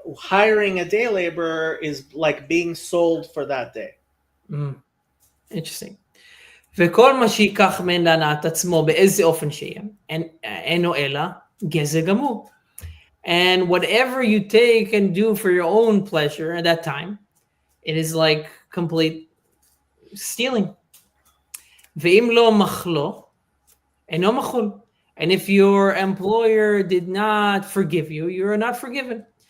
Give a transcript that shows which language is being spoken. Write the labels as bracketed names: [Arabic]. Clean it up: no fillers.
[English] Hiring a day laborer is like being sold for that day. Interesting. [Hebrew] וכל מה שיקח מן להנאת עצמו באיזה אופן שיהיה, אינו אלא גזל גמור. [English] And whatever you take and do for your own pleasure at that time, it is like complete stealing. [Hebrew] ואם לא מחלו, אינו מחול. [English] And if your employer did not forgive you, you are not forgiven.